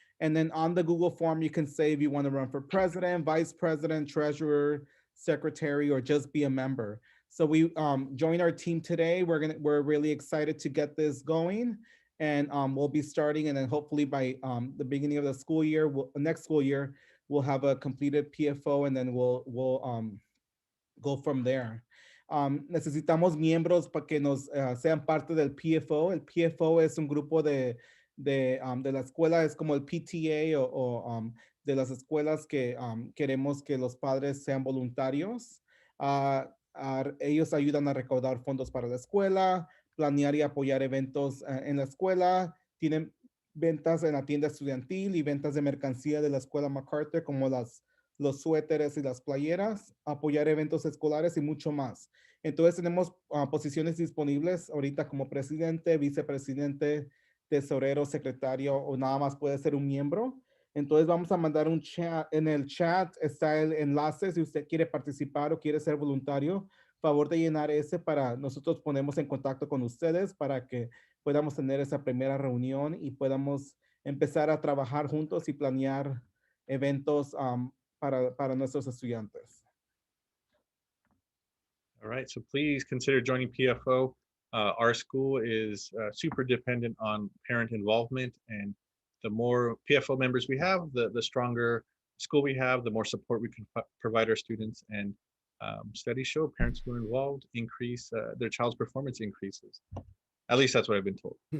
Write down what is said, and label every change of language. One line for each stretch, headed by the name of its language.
English: And then on the Google form, you can say if you wanna run for president, vice president, treasurer, secretary, or just be a member. So we join our team today. We're really excited to get this going. And we'll be starting, and then hopefully by the beginning of the school year, next school year, we'll have a completed PFO, and then we'll go from there.
Spanish: Necesitamos miembros para que nos sean parte del PFO. El PFO es un grupo de la escuela, es como el PTA o de las escuelas que queremos que los padres sean voluntarios. ellos ayudan a recaudar fondos para la escuela, planear y apoyar eventos en la escuela. Tienen ventas en la tienda estudiantil y ventas de mercancía de la escuela MacArthur, como los suéteres y las playeras, apoyar eventos escolares y mucho más. Entonces tenemos posiciones disponibles ahorita como presidente, vicepresidente, tesorero, secretario o nada más puede ser un miembro. Entonces vamos a mandar un chat. En el chat está el enlace si usted quiere participar o quiere ser voluntario. Favor de llenar ese para nosotros ponemos en contacto con ustedes para que podamos tener esa primera reunión y podamos empezar a trabajar juntos y planear eventos para nuestros estudiantes.
English: All right, so please consider joining PFO. Our school is super dependent on parent involvement, and the more PFO members we have, the stronger school we have, the more support we can provide our students. And studies show parents who are involved increase their child's performance increases. At least that's what I've been told.